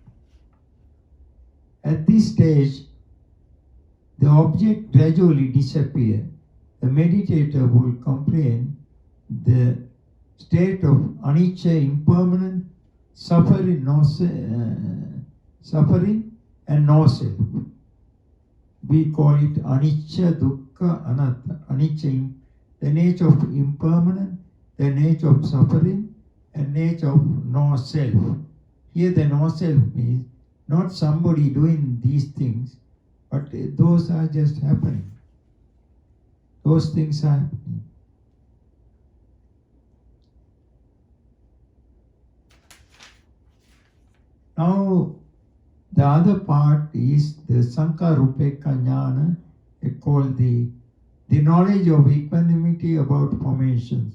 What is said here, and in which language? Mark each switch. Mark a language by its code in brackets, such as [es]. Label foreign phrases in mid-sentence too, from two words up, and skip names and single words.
[en] At this stage, the object gradually disappears. The meditator will comprehend the state of anicca, impermanent, suffering and no self. We call it [pi] anicca, dukkha, anatta. [en] Anicca, the nature of impermanent, the nature of suffering, and nature of no self. Here the no self means not somebody doing these things, but those are just happening. Those things are happening. Now, the other part is the [pi] Sankarupeka Jnana, [en] called the knowledge of equanimity about formations.